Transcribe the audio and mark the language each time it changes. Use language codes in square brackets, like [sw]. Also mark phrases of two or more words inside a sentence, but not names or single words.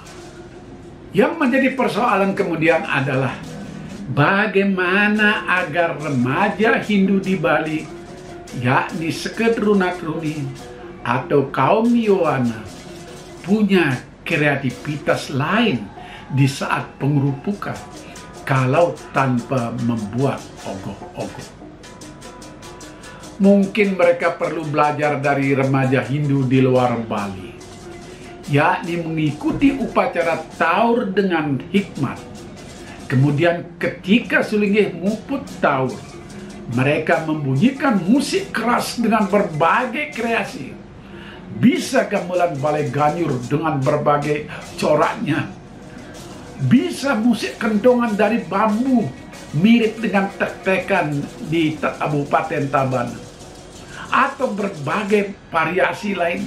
[id] Yang menjadi persoalan kemudian adalah bagaimana agar remaja Hindu di Bali, yakni Seket Runat Runi atau kaum Yowana, punya kreativitas lain di saat pengerupukan kalau tanpa membuat ogoh-ogoh. Mungkin mereka perlu belajar dari remaja Hindu di luar Bali, yakni mengikuti upacara taur dengan hikmat. Kemudian ketika Sulinggih muput taur, mereka membunyikan musik keras dengan berbagai kreasi. Bisa gamelan Balai Ganyur dengan berbagai coraknya. Bisa musik kendongan dari bambu mirip dengan tek-tekan di Kabupaten Tabanan, atau berbagai variasi lainnya.